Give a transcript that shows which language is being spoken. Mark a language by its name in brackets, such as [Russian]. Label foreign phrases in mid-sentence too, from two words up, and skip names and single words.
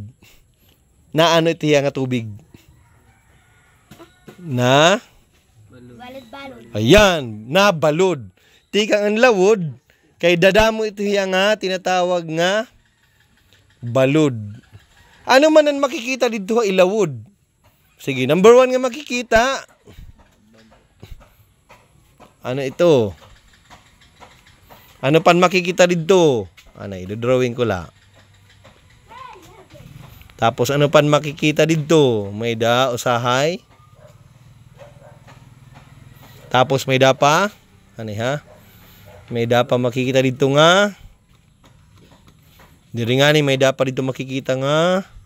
[Waray] Na ano ito hiya nga tubig? Na? Balod-balod. Ayan, na balod. Tikang ang lawod, kay dadamo ito hiya nga, tinatawag nga balod. Ano man ang makikita dito ilawod? Sige, number 1 nga makikita. Ano ito? Ano pan makikita dito? Ano, i-drawing ko la. Tapos ano pan makikita dito? May da usahay. Tapos may da pa. Ano ha? May da pa makikita dito nga. Diri nga ni may da pa dito makikita nga.